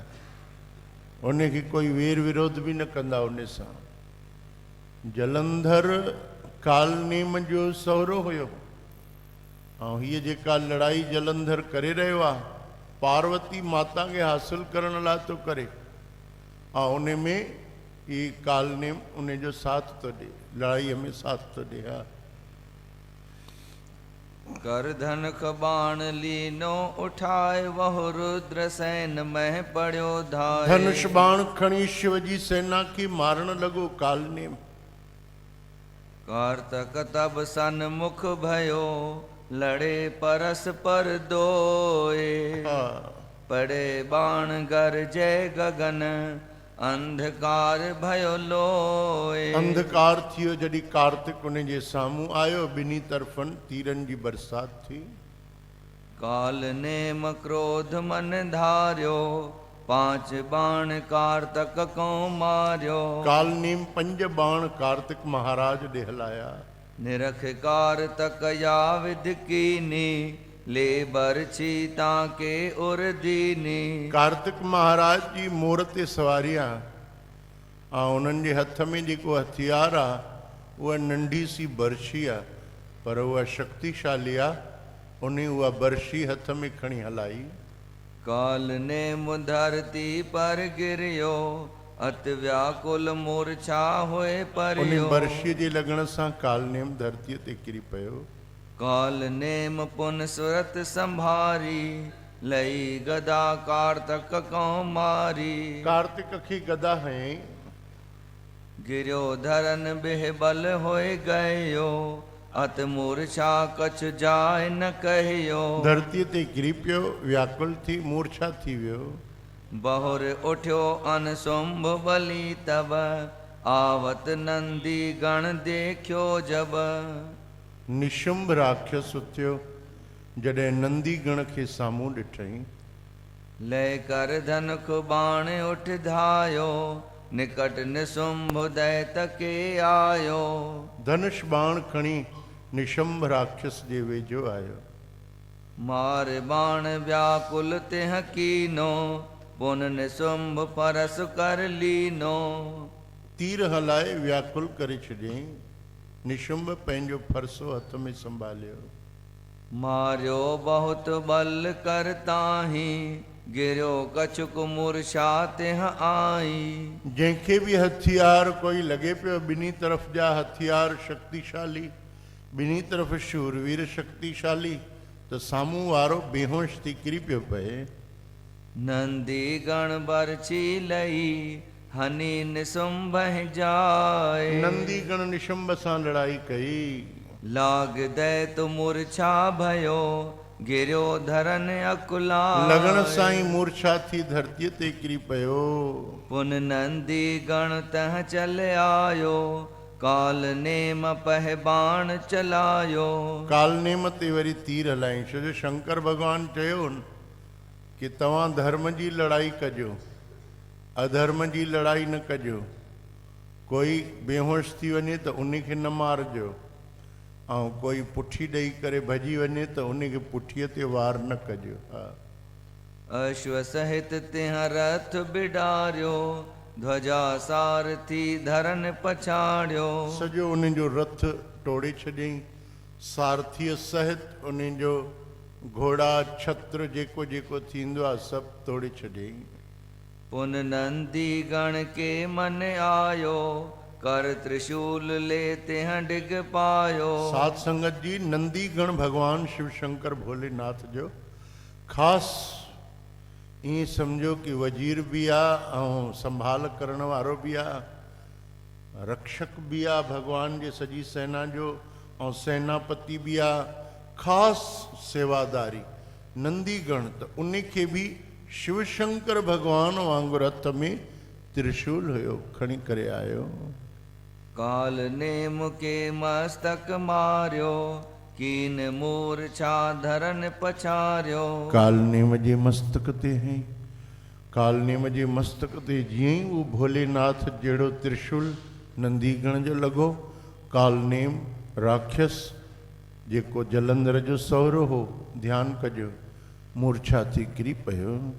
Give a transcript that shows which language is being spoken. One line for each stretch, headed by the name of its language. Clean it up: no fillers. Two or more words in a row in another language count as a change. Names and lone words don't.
Sindhi: उन खे कोई वेर विरोध बि न कंदा उन सां। जलंधर काल नेम जो सहुरो हुयो ऐं हीअ जेका लड़ाई जलंधर करे रहियो आहे पार्वती माता खे हासिल करण लाइ थो करे ऐं उन में ही काल नेम उन जो साथ थो ॾे, लड़ाईअ में साथ थो ॾे। हा।
Braj: कर धनख बाण लीनो उठाए वह रुद्र सैन मह पड़ियो धाए।
Sindhi: धनुष बाण खणी शिव जी सेना की मारण लॻो काल नेम।
Braj: कार्तक तब सन्मुख भयो लड़े परस पर दोए। पड़े बाण गरजे गगन अंधकार भयो लोए।
Sindhi: अंधकार थियो जॾहिं कार्तिक उन जे साम्हूं आयो। ॿिन्ही तरफ़नि तीरनि जी बरसात थी।
Braj: काल नेम क्रोध मन धारियो पांच बाण कार्तक को मारियो।
Sindhi: काल नेम 5 बाण कार्तिक महाराज ॾे हलाया।
Braj: निरख कार्तक या विधि कीनी ले बरछी ताके उर दीनी।
Sindhi: कार्तिक महाराज जी मोर ते सवारी आहे ऐं उन्हनि जे हथ में जेको हथियार आहे उहा नंढी सी बरछी आहे, पर उहा शक्तिशाली आहे। उन उहा बरछी हथ में खणी हलाई।
Braj: काल नेम धरती पर गिरियो अति व्याकुल मूर्छा होए परियो।
Sindhi: उन बरछी जे लॻण सां काल नेम धरतीअ ते किरी पियो।
Braj: काल नेम पुन सुरत संभारी लई गदा कार्तक को मारी।
Sindhi: कार्तिक की गदा हयईं।
Braj: गिरियो धरन बेबल होए गयो अत मूर्छा कछ जाय न कहियो।
Sindhi: धरती ते गिरी पियो, व्याकुल थी मूर्छा थी वियो।
Braj: बहुर उठ्यो अनसुंभ बलि तब आवत नंदी गण देखियो जब।
Sindhi: निशुंभ राक्षस उथियो जॾहिं नंदी गण खे साम्हूं ॾिठईं।
Braj: लय कर धनुख बाण उठ धायो निकट निशुंभ दैत के आयो।
Sindhi: धनुष बाण खणी निशुंभ राक्षस जे वेझो आयो।
Braj: मार बाण व्याकुल तिह कीनो पुन निशुंभ परस कर लीनो।
Sindhi: तीर हलाए व्याकुल करे छॾियईं। निशुंभ पंहिंजो फरसो हथ में संभालियो।
Braj: मारियो बहुत बल कर ताही गिरियो कछुक मूर्छा तिह आई।
Sindhi: जंहिंखे बि हथियार कोई लॻे पियो ॿिन्ही तरफ़ जा हथियार शक्तिशाली, ॿिन्ही तरफ़ शूरवीर शक्तिशाली, त साम्हूं वारो बेहोश थी किरी पियो पए।
Braj: नंदी गण बरछी लई हनी निसुंभ जाए।
Sindhi: नंदी गण निशंभ सां लड़ाई कई।
Braj: लाग दैत मूर्छा भयो गिरियो धरन अकुला।
Sindhi: लगन साई मूर्छा थी धरती ते किरी पयो।
Braj: पुन नंदी गण तह चल आयो काल नेम पह बाण चलायो।
Sindhi: काल नेम ते वरी तीर हलाई। छो जो शंकर भगवान चयो न कि तव्हां धर्म जी लड़ाई कजो, अधर्म जी लड़ाई न कजो। कोई बेहोश थी वञे त उन खे न मारजो, ऐं कोई पुठी ॾेई करे भॼी वञे त उन खे पुठीअ ते वार न कजो। हा।
Braj: अश्व सहित तिह रथ बिडारियो ध्वजा सारथी धरन पछाड़ियो।
Sindhi: सॼो उन जो रथ टोड़े छॾियईं, सारथीअ सहित उन जो घोड़ा छत्र जेको जेको थींदो आहे सभु तोड़े छॾियईं।
Braj: पुन नंदी गण के मन आयो कर त्रिशूल ले तिह डिग पायो।
Sindhi: साध संगत जी, नंदी गण भगवान शिव शंकर भोलेनाथ जो ख़ासि ईअं सम्झो कि वज़ीर बि आहे ऐं संभाल करण वारो बि आहे, रक्षक बि आहे भगवान जे सॼी सेना जो, ऐं सेनापति बि आहे। ख़ासि सेवादारी नंदी गण, त उन खे बि शिव शंकर भगवान वांगुरु हथ में त्रिशूल हुयो, खणी करे आयो।
Braj: काल नेम के मस्तक मारियो कीन मूर्छा धरन पछारियो।
Sindhi: काल नेम जे मस्तक ते हैं, काल नेम जे मस्तक ते जीअं ई उहो भोलेनाथ जहिड़ो त्रिशूल नंदी गण जो लॻो, काल नेम राक्षस जेको जलंधर जो सहुरो हो, ध्यानु कजो, मूर्छा थी किरी पियो।